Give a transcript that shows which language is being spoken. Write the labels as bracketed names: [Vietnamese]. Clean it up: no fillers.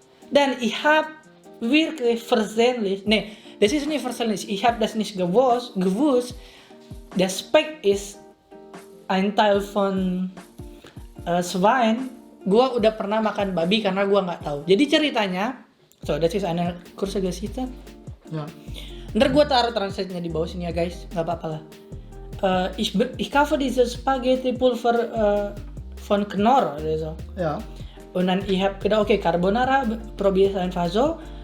[German] Dan ich habe wirklich versehentlich, das ist nicht versehentlich, ich habe das nicht gewusst, der Speck ist ein Teil von Schwein. [Indonesian] Gua udah pernah makan babi karena gua nggak tahu. Jadi ceritanya, [German] so das ist eine kurze Geschichte. Ja. [Indonesian] Ntar gua taruh translate-nya di bawah sini ya guys, nggak apa-apa lah. [German] Ich kaufe diese Spaghetti Pulver von Knorr oder so. Ja. Und dann ich habe gedacht, okay, Carbonara probiere ich einfach so.